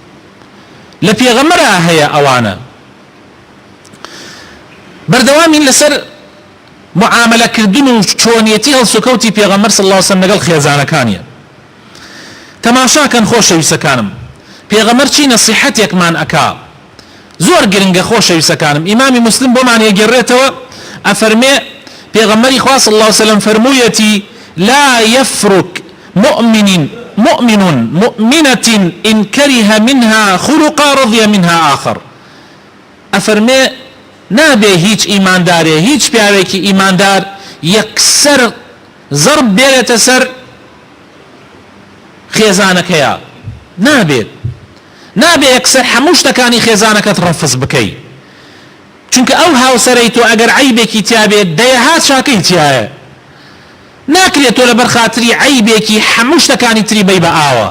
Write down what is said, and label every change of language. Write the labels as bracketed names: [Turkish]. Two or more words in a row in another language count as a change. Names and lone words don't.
[Central Kurdish] لە پێغەمبەرە هەیە ئەوانە. بەردەوامین لەسەر معاملەکردن و چۆنیەتی هەڵسوکەوتی پێغەمبەر [Arabic] صلی الله عليه وسلم [Central Kurdish] لەگەڵ خێزانەکانیە. تەماشاکەن خۆشەویستەکانم، پێغەمبەر چی نەسیحەتێکمان ئەکا زۆر گرنگە خۆشەویستەکانم. ئیمامی مسلم بۆمان یەگەڕێتەوە ئەفەرمێ پێغەمبەری خوا [Arabic] صلی الله عليه وسلم [Central Kurdish] فەرموویەتی [Arabic] لا يفرك مؤمن مؤمنة إن كره منها خلقا رضي منها آخر. [Central Kurdish] ئەفەرمێ نابێ هیچ ئیماندارێ هیچ پیاوێکی ئیماندار یەکسەر زەرب بێرێتە سەر خێزانەکەیە، نابێ یەکسەر هەموو شتەکانی خێزانەکەت ڕەفز بکەی، چونکە ئەو هاوسەرەی تۆ ئەگەر عیبێکی تیابێت دەیەهات چاکەی تایە، ناکرێت تۆ لەبەر خاتری عیبێکی هەموو شتەکانی تری بەی بە ئاوە.